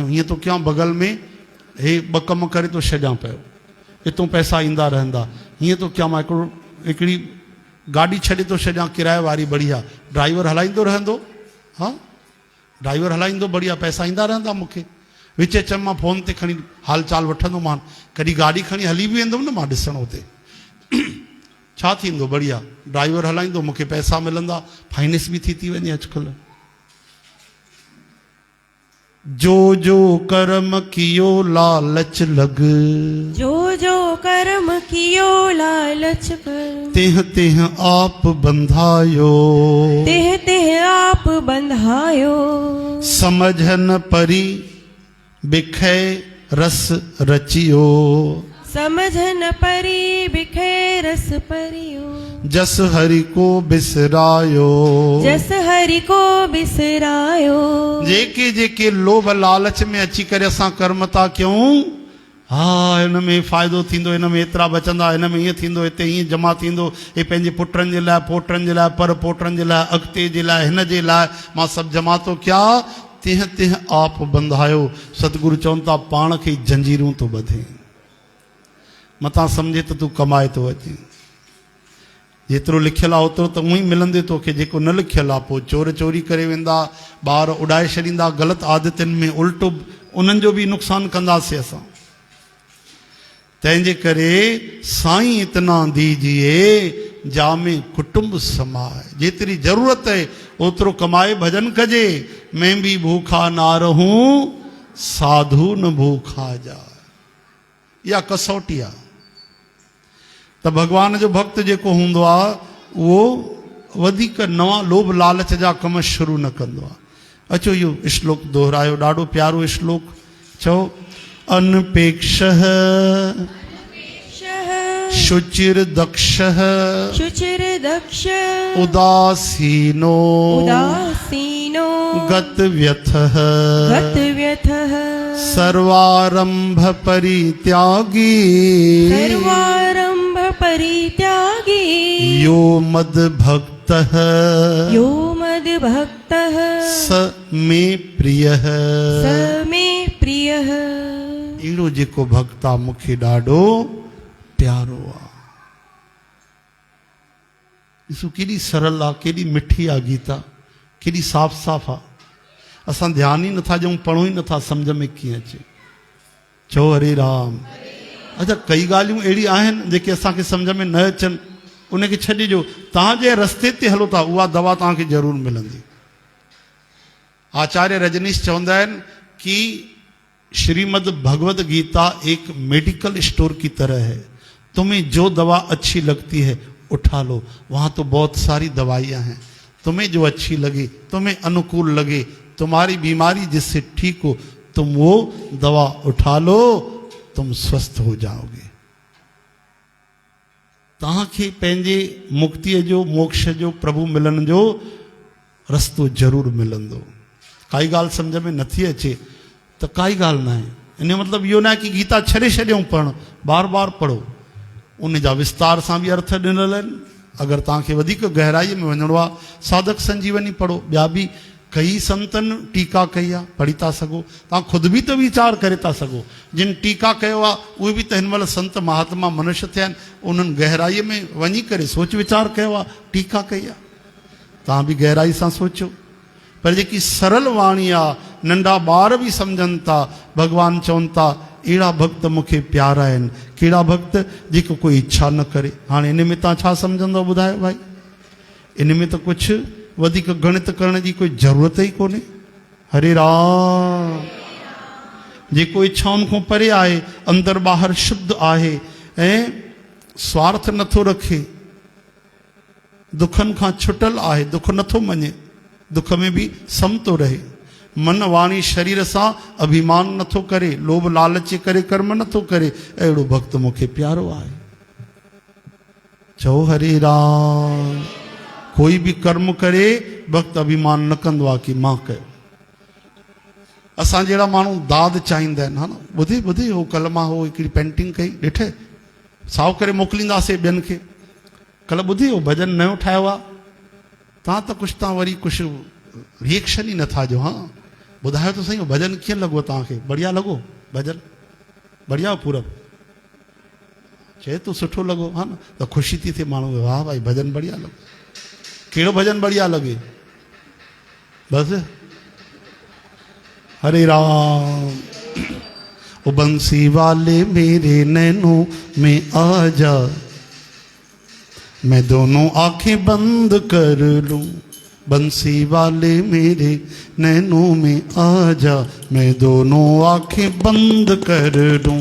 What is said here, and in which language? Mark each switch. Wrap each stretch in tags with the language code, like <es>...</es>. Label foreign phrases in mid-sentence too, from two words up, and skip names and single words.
<sd>हीअं थो कयां बग़ल में हे 2 कम करे थो छॾियां पियो, हितां पैसा ईंदा रहंदा, हीअं थो कयां मां हिकिड़ी गाॾी छॾे थो छॾियां किराए वारी बढ़िया, ड्राइवर हलाईंदो रहंदो, हा ड्राइवर हलाईंदो बढ़िया, पैसा ईंदा रहंदा मूंखे, विच विच में मां फ़ोन ते खणी हाल चाल वठंदोमान, कॾहिं गाॾी खणी हली बि वेंदुमि न मां ॾिसण हुते छा थींदो, बढ़िया ड्राइवर हलाईंदो, मूंखे पैसा मिलंदा, फाइनेंस बि थी वञे अॼुकल्ह।</sd> <hi>जो जो कर्म कियो लालच लग, जो जो कर्म कियो लालच पर, तेह तेह आप बंधायो, तेह तेह आप बंधायो। समझन परी बिखै रस रचियो, समझन परी बिखै रस परियो। जस हरि को बिसरायो, जस हरि को बिसरायो।</hi> <sd>जेके जेके लोभ लालच में अची करे असां कर्म था कयूं, हा हिन में फ़ाइदो थींदो, हिन में एतिरा बचंदा, हिन में ईअं थींदो, हिते ईअं जमा थींदो, हे पंहिंजे पुटनि जे लाइ, पोटनि जे लाइ, पर पोटनि जे लाइ, अॻिते जे लाइ, हिन जे लाइ मां सभु जमा थो कयां,</sd> <hi>तेह तेह आप बंधायो।</hi> <sd>सतगुरु चवनि था पाण खे जंजीरूं थो ॿधे, मथां सम्झे त तूं कमाए थो अचे, जेतिरो लिखियलु आहे ओतिरो त उहो ई मिलंदे तोखे, जेको न लिखियलु आहे पोइ चोर चोरी करे वेंदा, ॿार उॾाए छॾींदा, ग़लति आदतुनि में उल्टो उन्हनि जो बि नुक़सानु कंदासीं असां। तंहिंजे करे</sd> <hi>साईं इतना दीजिए जामे कुटुंब समाए,</hi> <sd>जेतिरी ज़रूरत आहे ओतिरो कमाए भजन कजे।</sd> <hi>मैं भी भूखा ना रहूं साधु न भूखा जाए,</hi> <sd>इहा कसौटी आहे। त भॻवान जो भक्त जेको हूंदो आहे उहो वधीक नवां लोभ लालच जा कम शुरू न कंदो आहे। अचो इहो श्लोक दोहरायो, ॾाढो प्यारो श्लोक।</sd> <sa>चओ अनपेक्षः शुचिर दक्षः, शुचिर दक्ष उदासीनो उदासीनो गत व्यथः, गत व्यथः सर्वारंभ परित्यागी, सर्वारंभ परित्यागी यो मद भक्तः, यो मद भक्तः स मे प्रियः, स मे प्रियः।</sa> <sd>अहिड़ो जेको भक्त आहे मूंखे ॾाढो प्यारो आहे। ॾिसो केॾी सरल आहे, केॾी मिठी आहे गीता, केॾी साफ़ साफ़ आहे। असां ध्यानु ई नथा ॾियूं, पढ़ूं ई नथा, सम्झ में कीअं अचे। चओ हरे राम। अच्छा कई ॻाल्हियूं अहिड़ी आहिनि जेके असांखे सम्झ में न अचनि, उनखे छॾिजो, तव्हां जे रस्ते ते हलो था उहा दवा तव्हांखे ज़रूरु मिलंदी।</sd> <hi>आचार्य रजनीश</hi> <sd>चवंदा आहिनि कि</sd> <hi>श्रीमद् भगवद गीता एक मेडिकल स्टोर की तरह है, तुम्हें जो दवा अच्छी लगती है उठा लो, वहाँ तो बहुत सारी दवाइयाँ हैं, तुम्हें जो अच्छी लगे, तुम्हें अनुकूल लगे, तुम्हारी बीमारी जिससे ठीक हो, तुम वो दवा उठा लो, तुम स्वस्थ हो जाओगे।</hi> <sd>तव्हांखे पंहिंजे मुक्तिअ जो, मोक्ष जो, प्रभु मिलन जो रस्तो ज़रूरु मिलंदो। काई ॻाल्हि सम्झ में नथी अचे त काई ॻाल्हि न आहे, इन जो मतिलबु इहो न आहे कि गीता छॾे छॾियऊं पढ़णु, बार बार पढ़ो, उन जा विस्तार सां बि अर्थ ॾिनल आहिनि। अगरि तव्हांखे वधीक गहराईअ में वञिणो आहे, साधक संजीवनी पढ़ो, ॿिया बि कई संतनि टीका कई आहे, पढ़ी था सघो, तव्हां ख़ुदि बि त वीचार करे था सघो। जिन टीका कयो आहे उहे बि त हिन महिल संत महात्मा मनुष्य थिया आहिनि, उन्हनि गहराईअ में वञी करे सोच वीचार कयो आहे, टीका कई आहे, तव्हां बि गहराई सां सोचो। पर जेकी सरल वाणी आहे, नंढा ॿार बि सम्झनि था, भॻवानु चवनि था अहिड़ा भक्त मूंखे प्यारा आहिनि। कहिड़ा भक्त? जेको कोई इच्छा न करे। हाणे इन में तव्हां छा सम्झंदव ॿुधायो भाई? इन में त कुझु वधीक गणित करण जी कोई ज़रूरत ई कोन्हे। हरे राम। जेको इच्छाउनि खां परे आहे, अंदरि ॿाहिरि शुद्ध आहे ऐं स्वार्थ नथो रखे, दुखनि खां छुटल आहे, दुख नथो मञे, दुख में बि समतो रहे, मन वाणी शरीर सां अभिमान नथो करे, लोभ लालच करे कर्म नथो करे, अहिड़ो भक्त मूंखे प्यारो आहे। चओ हरे राम। कोई भी कर्म करे भक्त अभिमान न कंदो आहे कि मां कयो। असां जहिड़ा माण्हू दाद चाहींदा आहिनि, हा न, ॿुधे ॿुधे हो कल्ह मां हो हिकिड़ी पेंटिंग कई ॾिठे, साओ करे मोकिलींदासीं ॿियनि खे। कल्ह ॿुधी हो भॼन नयो ठाहियो आहे, तव्हां त कुझु तव्हां वरी कुझु रिएक्शन ई नथा ॾियो। हा ॿुधायो त सही, हो भॼन कीअं लॻो तव्हांखे? बढ़िया लॻो भॼन? बढ़िया पूरब चए तूं सुठो लॻो, हा न, त ख़ुशी थी थिए माण्हू, वाह भाई भॼन बढ़िया लॻो। कहिड़ो भॼन बढ़िया लॻे? बसि हरे राम।</sd> <hi>ओ बंसी वाले मेरे नैनों में आ जा, मैं दोनों आंखें बंद कर लूं। बंसी वाले मेरे नैनों में आ जा, मैं दोनों आंखें बंद कर लूं।</hi>